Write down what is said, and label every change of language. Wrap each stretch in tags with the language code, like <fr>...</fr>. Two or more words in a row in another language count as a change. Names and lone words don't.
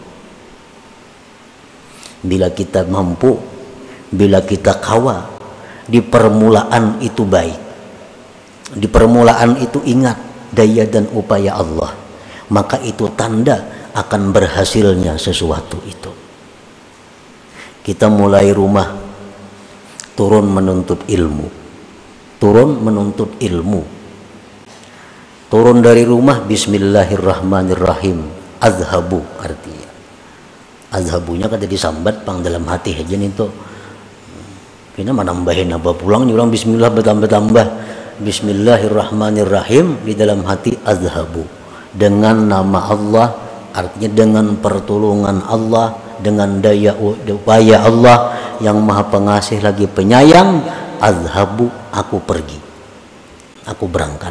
<id>Bila kita mampu, bila kita kawa, di permulaan itu baik, di permulaan itu ingat daya dan upaya Allah, maka itu tanda akan berhasilnya sesuatu itu. Kita mulai rumah, turun menuntut ilmu, turun menuntut ilmu, turun dari rumah bismillahirrahmanirrahim,</id> <bjn>azhabu artinya, azhabunya kan jadi sambat pang dalam hati aja itu.</bjn> <id>Kita menambahin apa pulang nih orang bismillah bertambah-tambah bismillahirrahmanirrahim di dalam hati azhabu, dengan nama Allah, artinya dengan pertolongan Allah, dengan daya upaya Allah yang maha pengasih lagi penyayang. Azhabu, aku pergi, aku berangkat.</id>